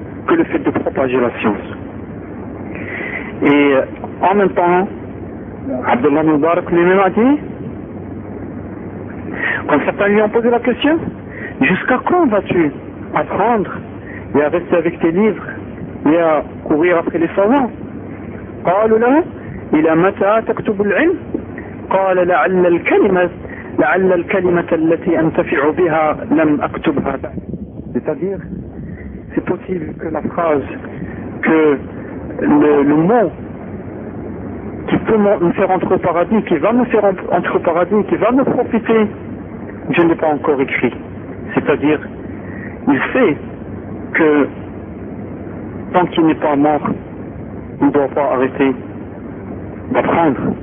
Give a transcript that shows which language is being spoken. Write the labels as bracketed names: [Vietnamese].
[French] que le fait de propager la science. Et en même temps, Abdullah Mubarak lui-même a dit, quand certains lui ont posé la question, jusqu'à quand vas-tu apprendre et à rester avec tes livres et à courir après les savants? [Arabic] قالوا له إلى متى تكتب العلم؟ قال لعل الكلمة التي أنتفع بها لم أكتبها. [French] C'est-à-dire, c'est possible que la phrase, que le mot qui peut me faire entrer au paradis, qui va me faire entrer au paradis, qui va me profiter, je ne l'ai pas encore écrit. C'est-à-dire, il sait que tant qu'il n'est pas mort, il ne doit pas arrêter d'apprendre.